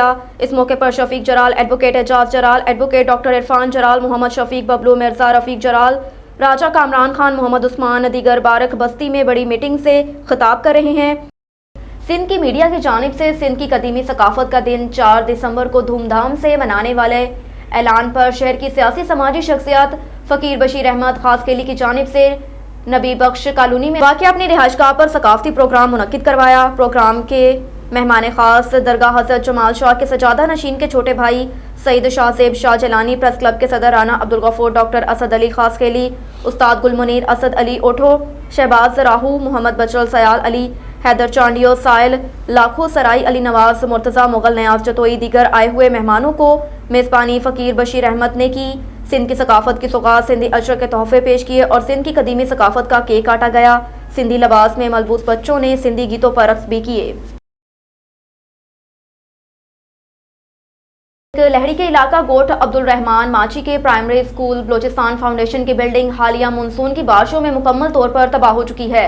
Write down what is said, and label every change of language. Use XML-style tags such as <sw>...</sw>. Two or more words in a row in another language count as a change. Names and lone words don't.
<ur>اس موقع پر شفیق جرال، ایڈووکیٹ اعجاز جرال، ایڈووکیٹ ڈاکٹر عرفان جرال، محمد شفیق ببلو، مرزا رفیق جرال، راجہ کامران خان، محمد عثمان دیگر بارخ بستی میں بڑی میٹنگ سے خطاب کر رہے ہیں. سندھ کی میڈیا کی جانب سے سندھ کی قدیمی ثقافت کا دن 4 دسمبر کو دھوم دھام سے منانے والے اعلان پر شہر کی سیاسی سماجی شخصیت فقیر بشیر احمد خاصخیلی کی جانب سے نبی بخش کالونی میں واقع اپنی رہائش گاہ پر ثقافتی پروگرام منعقد کروایا. پروگرام کے مہمان خاص درگاہ حضرت جمال شاہ کے سجادہ نشین کے چھوٹے بھائی سعید شاہزیب شاہ جیلانی، پریس کلب کے صدر رانا عبدالغفور، ڈاکٹر اسد علی خاصخیلی، استاد گل منیر اسد علی اوٹھو، شہباز راہو، محمد بچرل سیال علی، حیدر چانڈیو سائل، لاکھوں سرائی علی نواز، مرتضیٰ مغل نیاز جتوئی دیگر آئے ہوئے مہمانوں کو میزبانی فقیر بشیر احمد نے کی. سندھ کی ثقافت کی سوغات سندھی اشر کے تحفے پیش کیے اور سندھ کی قدیمی ثقافت کا کیک کاٹا گیا. سندھی لباس میں ملبوس بچوں نے سندھی گیتوں پر رقص بھی کیے. لہڑی کے علاقہ گوٹھ عبدالرحمان ماچی کے پرائمری اسکول بلوچستان فاؤنڈیشن کی بلڈنگ حالیہ مانسون کی بارشوں میں مکمل طور پر تباہ ہو چکی ہے.</ur>